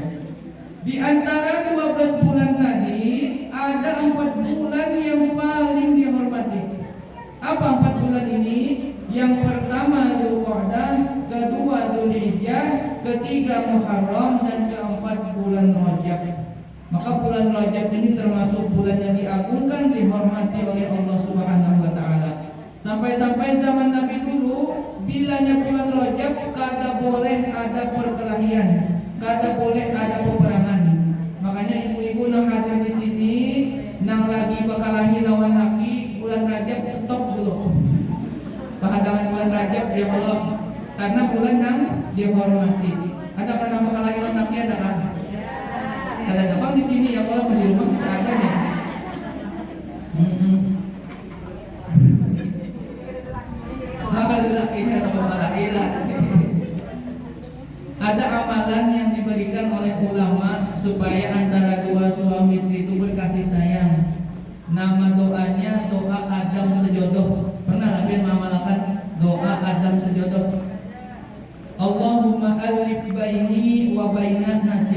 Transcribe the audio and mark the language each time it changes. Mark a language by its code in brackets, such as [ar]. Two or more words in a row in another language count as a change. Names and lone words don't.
[id] Di antara 12 bulan tadi ada 4 bulan yang paling dihormati. Apa 4 bulan ini? Yang pertama Dzulqa'dah, kedua Dzulhijjah, ketiga Muharram dan keempat bulan Rajab. Maka bulan Rajab ini termasuk bulan yang diagungkan, dihormati oleh Allah [ar] سبحانه وتعالى. [id] Sampai-sampai zaman Nabi dulu bilanya bulan Rajab kada boleh ada perkelahian, kada boleh ada peperangan. Makanya ibu-ibu yang hadir di sini nang lagi berkelahi lawan laki bulan Rajab stop dulu. Kehadangan bulan Rajab ya Allah, karena bulan yang dihormati. Ada pernah berkelahi lawan laki ada kan? Ada gampang di sini ya Allah, di rumah bisa ada ya. Ada amalan yang diberikan oleh ulama supaya antara dua suami istri itu berkasih sayang. Nama doanya doa Adam sejodoh. Pernah Nabi mengamalkan doa Adam sejodoh? [ar] اللهم ألف بيني وبين